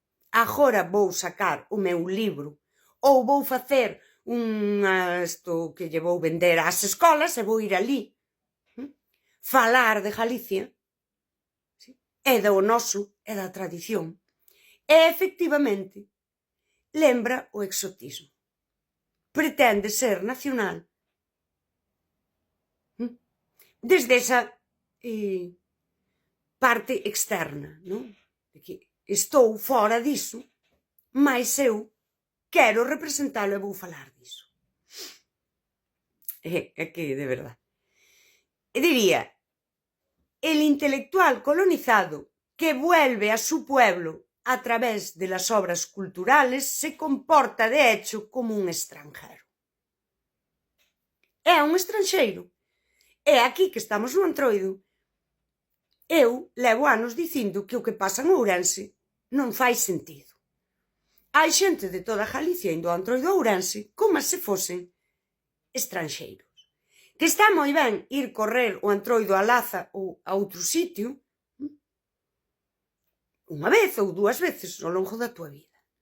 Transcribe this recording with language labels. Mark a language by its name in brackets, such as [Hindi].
[Galician] Agora vou sacar o meu libro ou vou facer isto que lle vou vender ás escolas e vou ir ali falar de Galicia e do noso e da tradición. E, efectivamente, lembra o exotismo. Pretende ser nacional, desde esa parte externa, non? De que estou fora diso, mas eu quero representalo e vou falar diso. É que, de verdade. E diría, [Spanish] el intelectual colonizado que vuelve a su pueblo a través de las obras culturales se comporta de hecho como un extranjero. [Galician] É un estranxeiro. É aquí que estamos no Antroido. Eu levo anos dicindo que o que pasa en Ourense non fai sentido. Hai xente de toda Galicia indo ao Antroido Ourense como se fosen estranxeiros. Que está moi ben ir correr o Antroido a Laza ou a outro sitio unha vez ou dúas veces ao longo da tua vida.